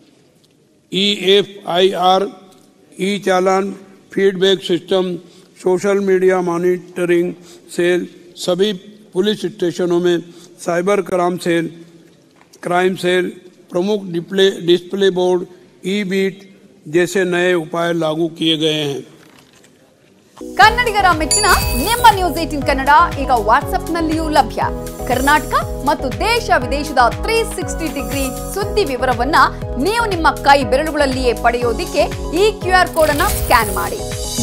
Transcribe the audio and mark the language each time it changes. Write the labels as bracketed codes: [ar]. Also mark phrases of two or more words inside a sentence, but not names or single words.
[hi] EFIR, ई चालान [en] feedback system, social media monitoring cell, [hi] सभी पुलिस स्टेशनों में [en] cyber crime cell, [hi] प्रमुख [en] display board, [hi] ई-बीट जैसे नए उपाय लागू किए गए हैं। [kn] ಕನ್ನಡಿಗರ ಮೆಚ್ಚಿನ ನಿಮ್ಮ ನ್ಯೂಸ್ 18 ಕನ್ನಡ ಈಗ ವಾಟ್ಸ್ಆಪ್ ನಲ್ಲಿಯೂ ಲಭ್ಯ. ಕರ್ನಾಟಕ ಮತ್ತು ದೇಶ ವಿದೇಶದ 360 ಡಿಗ್ರಿ ಸುದ್ದಿ ವಿವರವನ್ನ ನೀವು ನಿಮ್ಮ ಕೈ ಬೆರಳುಗಳಲ್ಲಿಯೇ ಪಡೆಯೋದಿಕ್ಕೆ ಈ [en] QR code [kn] ಅನ್ನು ಸ್ಕ್ಯಾನ್ ಮಾಡಿ.